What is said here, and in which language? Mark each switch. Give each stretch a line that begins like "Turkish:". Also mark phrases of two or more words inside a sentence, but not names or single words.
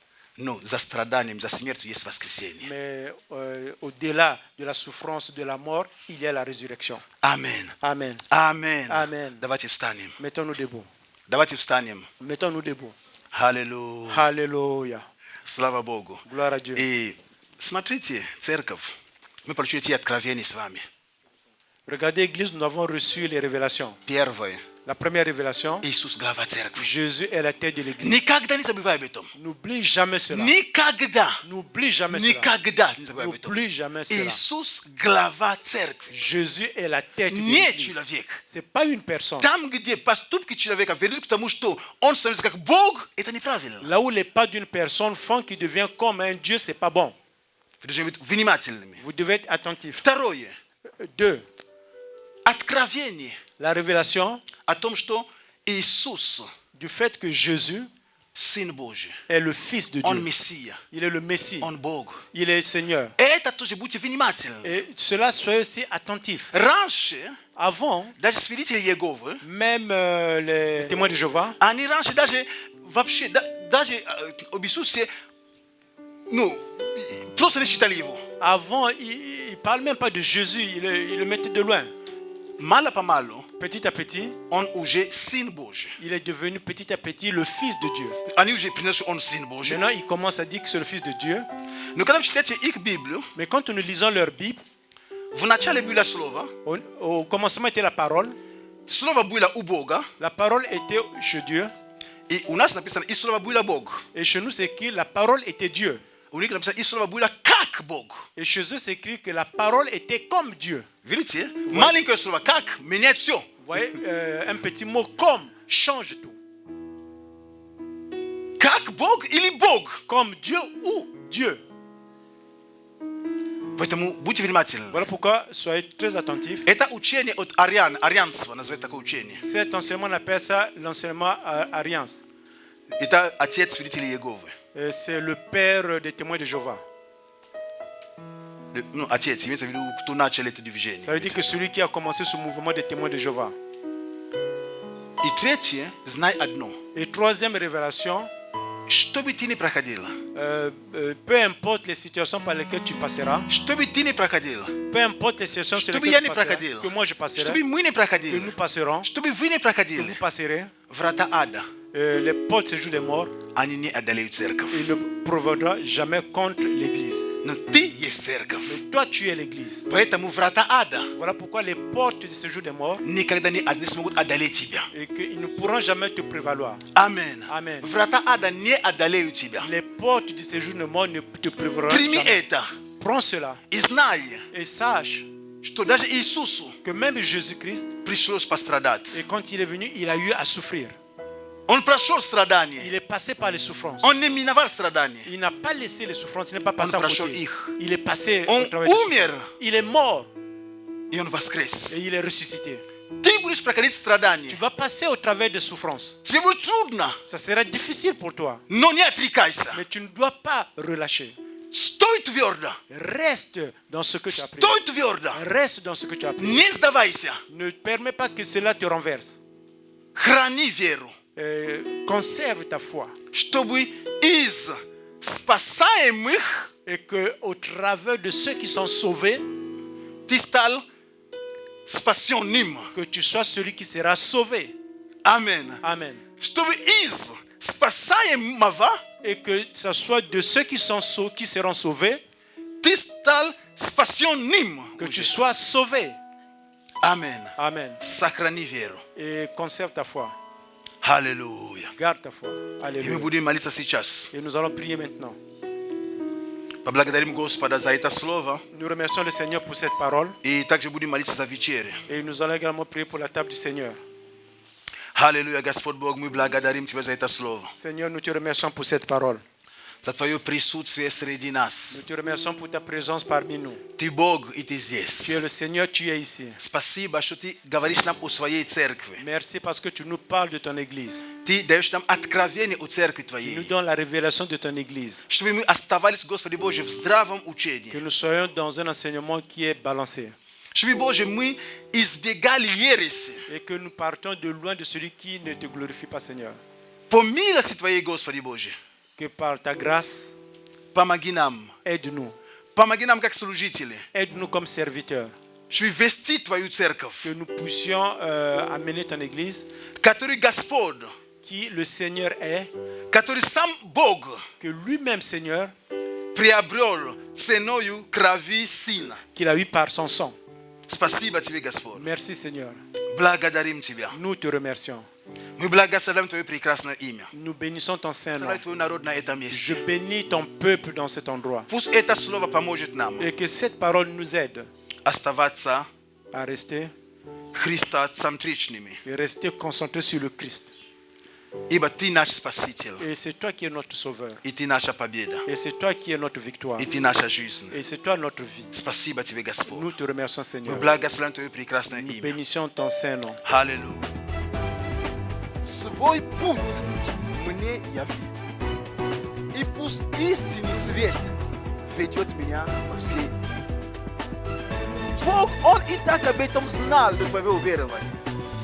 French: Mais au-delà de la souffrance de la mort, il y a la résurrection. Amen. Amen. Amen. Amen. Mettons-nous debout. Mettons-nous debout. Alléluia. Alléluia.
Russian: Слава Богу.
French: Gloire à Dieu.
Russian: И смотрите, церковь. Мы получили эти откровения с вами.
French: Regardez l'église, nous avons reçu les révélations.
Russian: Первое.
French: La première révélation,
Russian: Иисус глава церкви.
French: Jésus est la tête de l'église.
Russian: Никогда не забывай об этом.
French: N'oublie jamais cela.
Russian: Никогда.
French: N'oublie jamais cela.
Russian: Никогда не забывай об этом.
French: N'oublie jamais cela.
Russian: Иисус глава церкви.
French: Jésus est la tête de
Russian: Не
French: l'église.
Russian: человек.
French: C'est pas une personne.
Russian: Там, где поступки человека ведут к тому, что он становится как Бог, это неправильно.
French: Là où les pas d'une personne font qu'il devient comme un Dieu, c'est pas bon.
Russian: Вы должны быть внимательными.
French: Vous devez être attentif.
Russian: Второе.
French: 2.
Russian: Откровение
French: La révélation
Russian: о том, что Иисус,
French: du fait que Jésus
Russian: Сын Божий,
French: est le Fils de
Russian: Он
French: Dieu.
Russian: Мессия,
French: Il est le Messie.
Russian: Он Бог.
French: Il est le Seigneur.
Russian: Это тоже будьте внимательны.
French: Et cela, soyez aussi attentifs.
Russian: Раньше,
French: Avant,
Russian: даже свидетели Иеговы,
French: même les témoins de Jéhovah,
Russian: они раньше даже вообще, даже об Иисусе, ну, просто не считали его.
French: avant, il ne parle même pas de Jésus, il le mettait de loin.
Russian: Мало-помалу,
French: Petit à petit,
Russian: он уже Сын Божий.
French: il est devenu petit à petit le Fils de Dieu.
Russian: Они уже признали, что он Сын Божий.
French: Maintenant, il commence à dire que c'est le Fils de Dieu.
Russian: Но когда вы читаете их Библию,
French: Mais quand nous lisons leur Bible,
Russian: в начале было слово,
French: au commencement était la parole.
Russian: слово было у Бога,
French: La parole était chez Dieu.
Russian: и у нас написано, и слово было Бог.
French: Et chez nous, c'est écrit la parole était Dieu.
Russian: У них написано, и слово было как Бог.
French: Et chez eux, c'est écrit que la parole était comme Dieu.
Russian: Видите? Маленькое слово как меняет все.
French: Vous voyez, un petit mot comme change tout.
Russian: Как Бог или Бог.
French: Comme Dieu ou Dieu.
Russian: Поэтому будьте внимательны.
French: Voilà pourquoi soyez très attentifs.
Russian: Это учение от арианства, называют такое учение.
French: Cet enseignement, on appelle ça l'enseignement Ariance.
Russian: Это отец свидетелей Иеговы.
French: C'est le père des témoins de Jéhovah.
Russian: Ну, отец, имеется в виду, кто начал это движение.
French: Ça veut dire que celui qui a commencé ce mouvement des témoins de Jéhovah.
Russian: И третье, знай одно.
French: Et troisième révélation,
Russian: Что бы ты ни проходил,
French: peu importe les situations par lesquelles tu passeras,
Russian: что бы ты ни проходил,
French: peu importe les situations sur
Russian: Чтобы
French: lesquelles
Russian: я
French: tu
Russian: не
French: passeras,
Russian: проходил,
French: que moi je
Russian: что бы
French: passerai,
Russian: мы не
French: que
Russian: проходили,
French: nous passerons,
Russian: что бы вы не
French: que
Russian: проходили,
French: vous passerez,
Russian: врата ада,
French: les portes du séjour des morts,
Russian: они не одолеют церковь.
French: il ne prévaudra jamais contre l'église.
Russian: Но ты есть церковь.
French: Mais toi, tu es l'église.
Russian: Поэтому врата ада
French: Voilà pourquoi les portes du séjour des morts
Russian: никогда не смогут одолеть тебя.
French: et qu'ils ne pourront jamais te prévaloir.
Russian: Амен.
French: Amen.
Russian: Врата ада не одолеют тебя.
French: Les portes du séjour des morts ne te prévaleront
Russian: Прими
French: jamais.
Russian: это
French: Prends cela
Russian: и знай,
French: et sache
Russian: что даже Иисусу
French: que même Jésus-Christ,
Russian: пришлось пострадать.
French: et quand il est venu, il a eu à souffrir.
Russian: Он прошел
French: Il
Russian: страдания.
French: est passé par les souffrances.
Russian: Он не миновал страдания.
French: Il n'a pas laissé les souffrances, il n'est pas passé
Russian: Он
French: à
Russian: прошел
French: côté.
Russian: их.
French: Il est passé
Russian: Он
French: au travers des
Russian: умер,
French: souffrances. Il est mort
Russian: и он воскрес.
French: et il est ressuscité.
Russian: Ты будешь проходить страдания.
French: Tu vas passer au travers des souffrances.
Russian: Тебе будет трудно,
French: Ça sera difficile pour toi,
Russian: но не отрекайся.
French: mais tu ne dois pas relâcher.
Russian: Стой твердо.
French: Reste dans ce que tu as appris.
Russian: Стой твердо.
French: Reste dans ce que tu as appris.
Russian: Не сдавайся.
French: Ne permets pas que cela te renverse.
Russian: Храни веру,
French: Conserve ta foi
Russian: чтобы из спасаемых
French: et que au travers de ceux qui sont sauvés,
Russian: ты стал спасенным.
French: que tu sois celui qui sera sauvé.
Russian: Амен.
French: Amen.
Russian: Чтобы из Спасаем мава,
French: et que ce soit de ceux qui seront sauvés,
Russian: ти стал спасенным.
French: que tu sois sauvé.
Russian: Амен.
French: Amen.
Russian: Сохрани веру.
French: Et conserve ta foi.
Russian: Аллилуйя.
French: Garde ta foi.
Russian: И мы
French: Alléluia.
Russian: будем молиться сейчас.
French: Et nous allons prier maintenant.
Russian: Поблагодарим Господа за это слово.
French: Nous remercions le Seigneur pour cette parole.
Russian: И также будем молиться за вечерю.
French: Et nous allons également prier pour la table du Seigneur.
Russian: Аллилуйя, Господь Бог, мы благодарим Тебя за это слово.
French: Seigneur, nous te remercions pour cette parole.
Russian: За Твое присутствие среди
French: Nous
Russian: нас.
French: te remercions pour ta présence parmi nous.
Russian: Ты Бог, и Ты
French: Tu es
Russian: здесь.
French: le Seigneur, tu es ici.
Russian: Спасибо, что Ты говоришь нам о Своей церкви.
French: Merci parce que tu nous parles de ton Église.
Russian: Ты даешь нам откровение о церкви
French: Tu nous
Russian: Твоей.
French: donnes la révélation de ton Église.
Russian: Чтобы мы оставались, Господи Боже, в здравом
French: Que
Russian: учении.
French: nous soyons dans un enseignement qui est balancé.
Russian: Чтобы, Боже, мы избегали ереси.
French: Et que nous partons de loin de celui qui ne te glorifie pas, Seigneur.
Russian: По милости Твоей, Господи Боже,
French: Que par ta grâce,
Russian: помоги нам.
French: aide-nous.
Russian: Помоги нам как служители.
French: Aide-nous comme serviteurs.
Russian: Чтобы вести Твою церковь,
French: Que nous puissions amener ton Église,
Russian: который Господь,
French: qui le Seigneur est,
Russian: который сам Бог
French: que lui-même, Seigneur,
Russian: приобрел ценою крови Сына.
French: qu'il a eu par son sang.
Russian: Спасибо Тебе, Господь.
French: Merci, Seigneur.
Russian: Благодарим Тебя.
French: Nous te remercions.
Russian: Мы благословим Твое прекрасное имя.
French: Nous bénissons ton Saint-Nom.
Russian: Слава Твой народ на этом
French: Je
Russian: месте.
French: bénis ton peuple dans cet endroit.
Russian: Пусть это слово поможет нам
French: Et que cette parole nous aide
Russian: оставаться
French: à rester
Russian: христоцентричными.
French: et rester concentrés sur le Christ.
Russian: Ибо Ты наш Спаситель.
French: Et c'est toi qui es notre sauveur.
Russian: И Ты наша победа.
French: Et c'est toi qui es notre victoire.
Russian: И Ты наша жизнь.
French: Et c'est toi notre vie.
Russian: Спасибо Тебе, Господь.
French: Nous te remercions,
Russian: Мы
French: Seigneur.
Russian: благословим Твое прекрасное
French: Nous
Russian: имя.
French: bénissons ton Saint-Nom.
Russian: Аллилуйя. Свой путь мне яви. И пусть истинный свет ведет меня по всей. Бог, Он и так об этом знал до твоего уверования.